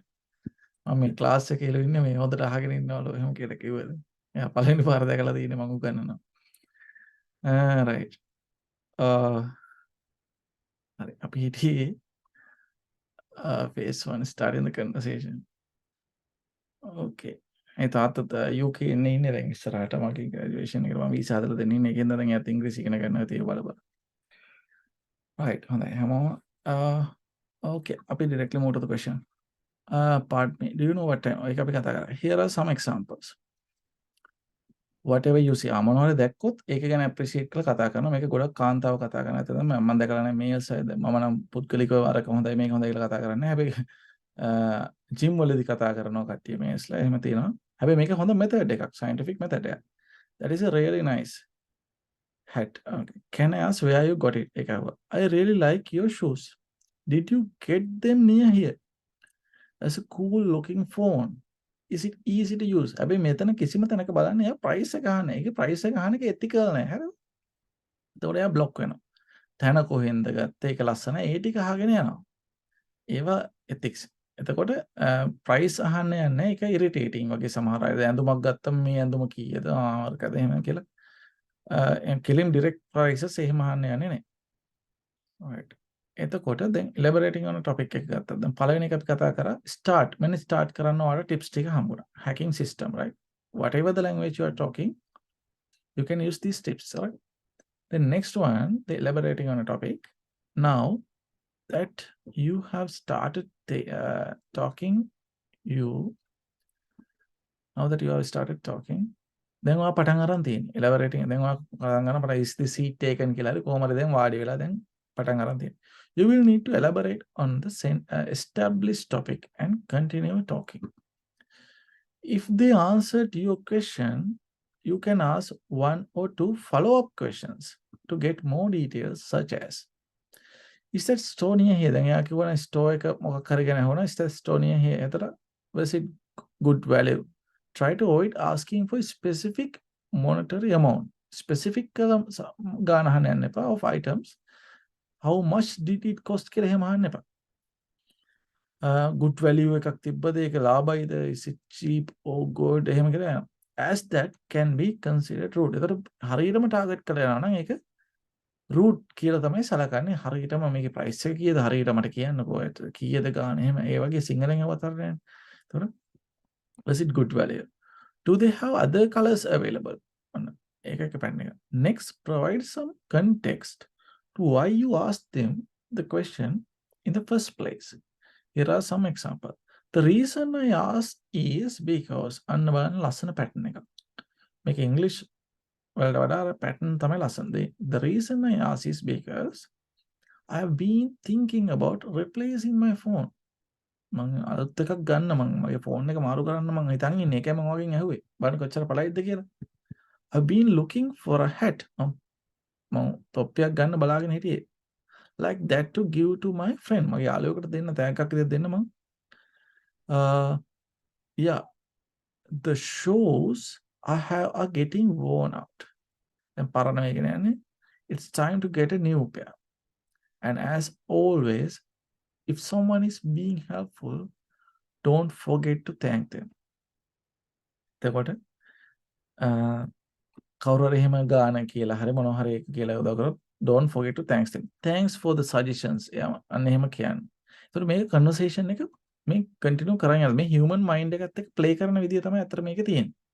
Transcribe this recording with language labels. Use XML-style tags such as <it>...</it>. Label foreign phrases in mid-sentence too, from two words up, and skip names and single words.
<si>මම මේ ක්ලාස් එකේ ඉන්න ඉන්නේ මේ හොඳට අහගෙන ඉන්නවලු එහෙම කියලා කිව්වද. එයා පළවෙනි පාර දැකලා තියෙන්නේ මම උගන්වනවා.</si> <en>right.</en> <si>හරි අපි හිටියේ</si> <en>phase 1 starting the conversation.</en> <si>okay. ඒ තාත්තත් UK ඉන්නේ දැන් ඉස්සරහට මගේ graduation එකට මම වීසා හදලා දෙන්න ඉන්නේ. ඒකෙන්ද දැන් එයාත් ඉංග්‍රීසි ඉගෙන ගන්නවා තියෙ බල. right. හොඳයි හැමෝම okay.</si> <en>අපි directly move to the question. Pardon me. Do you know what time?</en> <si>ඒක අපි කතා කරා.</si> <en>Here are some examples. Whatever you see.</en> <si>මොනවද දැක්කොත් ඒක ගැන appreciate කරලා කතා කරනවා. මේක ගොඩක් කාන්තාව කතා කරන අතර තමයි මම දැකලා නැහැ මේල්ස් අයද. මම නම් පුද්ගලිකව අරක හොඳයි මේක හොඳයි කියලා කතා කරන්නේ. හැබැයි ජිම් වලදී කතා කරනවා කට්ටිය මේල්ස්ලා එහෙම තියෙනවා. හැබැයි මේක හොඳ method එකක්.</si> <en>scientific method</en> <si>එකක්.</si> <en>That is a really nice hat. Okay. Can I ask where you got it? ඒක I really like your shoes. Did you get them near here? That's a cool looking phone. Is it easy to use?</en> <si>හැබැයි මෙතන කිසිම තැනක බලන්න එයා price එක අහන්නේ. ඒකේ price එක අහන එක ethical නැහැ. හරිද? ඒතකොට එයා block වෙනවා. තැන කොහෙන්ද ගත්තේ? ඒක ලස්සනයි. ඒ ටික අහගෙන යනවා. ඒවා ethics. එතකොට price අහන්න යන්නේ ඒක irritating වගේ සමහර අය. ඇඳුමක් ගත්තම මේ ඇඳුම කීයද? ආර්කද එහෙම කියලා.</si> <en>killing direct prices</en> <si>එහෙම අහන්න යන්නේ නැහැ.</si> <en>right.</en> <si>එතකොට දැන්</si> <en>elaborating on a topic</en> <si>එක ගත්තා. දැන් පළවෙනි එක අපි කතා කරා start. මෙන්න start කරන්න ඔයාලට tips ටික හම්බුණා.</si> <en>Hacking system, right? Whatever the language you are talking, you can use these tips, right? The next one, the elaborating on a topic. Now that you have started talking, now that you have started talking,</en> <si>දැන් ඔයා පටන් අරන් තියෙන්නේ. elaborating දැන් ඔයා පටන් ගන්න පටන්</si> <en>is the seat taken</en> <si>කියලා හරි කොහමද දැන් වාඩි වෙලා දැන් පටන් අරන් තියෙන්නේ.</si> <en>You will need to elaborate on the established topic and continue talking. If they answer to your question, you can ask one or two follow-up questions to get more details, such as, is that store near here? Then you can store</en> <si>එක මොකක් හරි ගැන අහනවා.</si> <en>Is that store near here? එතකොට was it good value? Try to avoid asking for specific monetary amount.</en> <si>Specific ගාන අහන්න යන්න එපා</si> <en>of items. How much did it cost</en> <si>කියලා එහෙම අහන්න එපා.</si> <en>Good value</en> <si>එකක් තිබ්බද ඒක ලාභයිද?</si> <en>Is it cheap or good?</en> <si>එහෙම කියලා යනවා.</si> <en>As that can be considered rude.</en> <si>එතකොට හරියටම ටාගට් කරලා යනවා නම් ඒක rude කියලා තමයි සලකන්නේ. හරියටම මේකේ price එක කීයද? හරියට මට කියන්නකෝ. කීයද ගාන එහෙම ඒ වගේ සිංහලෙන් අවතරන්නේ.</si> <en>එතකොට was it good value? Do they have other colors available? Next, provide some context to why you asked them the question in the first place. Here are some examples. The reason I asked is because</en> <si>අන්න ලස්සන pattern එක. මේක English වලට වඩා pattern තමයි ලස්සන.</si> <en>The reason I asked is because I have been thinking about replacing my phone.</en> <si>මම අලුත් එකක් ගන්න මගේ ෆෝන් එක මාරු කරන්න මම හිතන් ඉන්නේ. ඒකයි මම වගෙන් ඇහුවේ. බලන්න කොච්චර පළයිද කියලා.</si> <en>I've been looking for a hat.</en> <si>මම තොප්පියක් ගන්න බලාගෙන හිටියේ.</si> <en>Like that to give to my friend.</en> <si>මගේ යාළුවෙකුට දෙන්න තෑග්ගක් විදිහට දෙන්න මම.</si> <en>Yeah. The shoes I have are getting worn out.</en> <si>දැන් පරණ මේකනේ යන්නේ.</si> <en>It's time to get a new pair. And as always, if someone is being helpful, don't forget to thank them.</en> <si>එතකොට කවුරු හරි එහෙම ගාන කියලා හරි මොනවා හරි කියලා උදව් කරොත්</si> <en>don't forget to thanks them. Thanks for the suggestions.</en> <si>අන්න එහෙම කියන්නේ. ඒතකොට මේක කන්වර්සේෂන් එක මේ කන්ටිනියු කරන් යනවා. මේ</si> <en>human mind</en> <si>එකත් එක්ක ප්ලේ කරන විදිය තමයි අතර මේක තියෙන්නේ.</si>